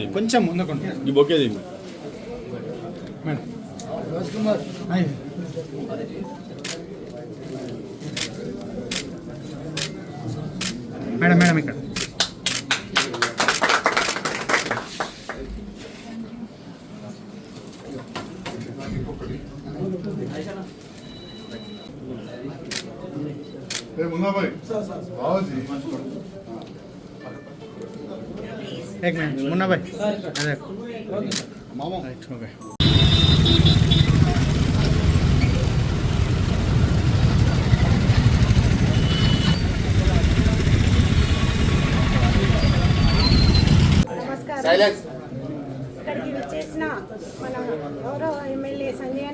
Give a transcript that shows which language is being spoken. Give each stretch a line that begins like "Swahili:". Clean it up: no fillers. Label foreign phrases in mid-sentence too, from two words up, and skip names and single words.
Telugu: కొంచెం ముందుకుంటే ఈ బొక్కేది మేడం మేడం ఇక్కడ
Hindi: मुन्ना भाई आओ जी एक मिनट मुन्ना भाई अरे मामा ओके
Telugu: ఇక్కడికి విచ్చేసిన మన గౌరవ ఎమ్మెల్యే సంజయ్